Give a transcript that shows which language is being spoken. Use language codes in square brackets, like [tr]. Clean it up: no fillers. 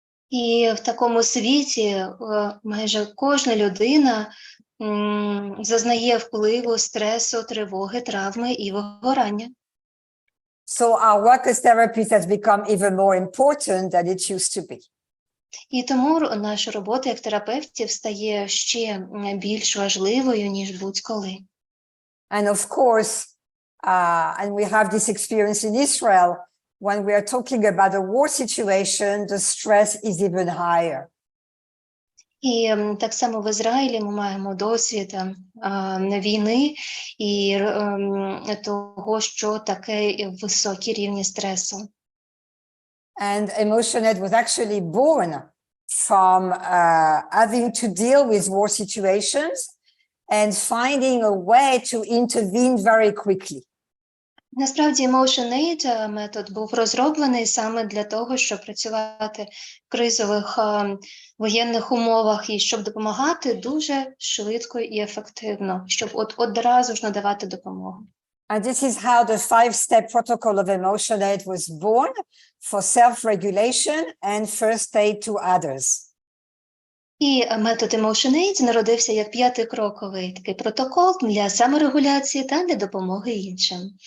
[uk] І в такому світі майже кожна людина зазнає впливу стресу, тривоги, травми і вигорання. [en] So our work as therapists has become even more important than it used to be. [uk] І тому наша робота як терапевтів стає ще більш важливою, ніж будь-коли. [en] And of course, and we have this experience in Israel, when we are talking about a war situation, the stress is even higher. [uk] І так само в Ізраїлі ми маємо досвід війни і того, що таке високі рівні стресу. [en] And EmotionAid was actually born from having to deal with war situations and finding a way to intervene very quickly. [uk] Насправді, EmotionAid метод був розроблений саме для того, щоб працювати в кризових воєнних умовах і щоб допомагати дуже швидко і ефективно, щоб одразу ж надавати допомогу. [en] And this is how the 5-step protocol of EmotionAid was born for self-regulation and first aid to others. [uk] І метод EmotionAid народився як 5-кроковий такий протокол для саморегуляції та для допомоги іншим.